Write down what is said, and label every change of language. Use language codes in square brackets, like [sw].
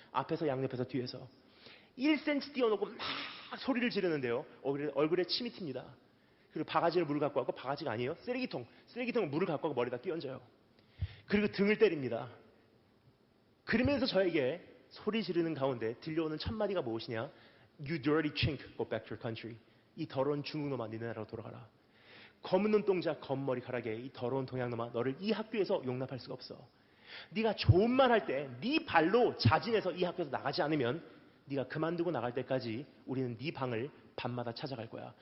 [ko] 앞에서, 양옆에서, 뒤에서 1cm 띄워놓고 막 소리를 지르는데요, 얼굴에 침이 튑니다. 그리고 바가지를 물을 갖고 와서, 바가지가 아니에요, 쓰레기통에 물을 갖고 와서 머리에다 끼얹어요. 그리고 등을 때립니다. 그러면서 저에게 소리 지르는 가운데 들려오는 첫 마디가 무엇이냐? [en] You dirty chink, go back to your country. [ko] 이 더러운 중국놈아, 니네 나라로 돌아가라. 검은 눈동자, 검은 머리카락에 이 더러운 동양놈아, 너를 이 학교에서 용납할 수가 없어. 네가 좋은 말 할 때 네 발로 자진해서 이 학교에서 나가지 않으면 네가 그만두고 나갈 때까지 우리는 네 방을 밤마다 찾아갈 거야.